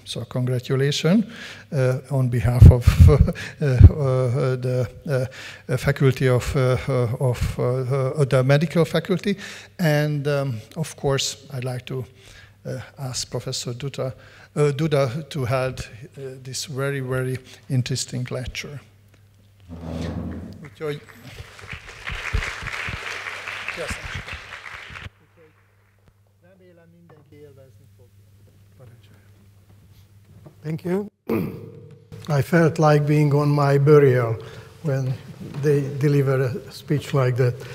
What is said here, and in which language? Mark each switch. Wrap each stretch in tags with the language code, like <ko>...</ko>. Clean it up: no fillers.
<en>So congratulations on behalf of the faculty of the medical faculty. And of course, I'd like to ask Professor Duda to hold this very, very interesting lecture.</en> <hu>Úgyhogy, remélem mindenki élvezni fogja.</hu> <en>Thank you. I felt like being on my burial when they deliver a speech like that.</en>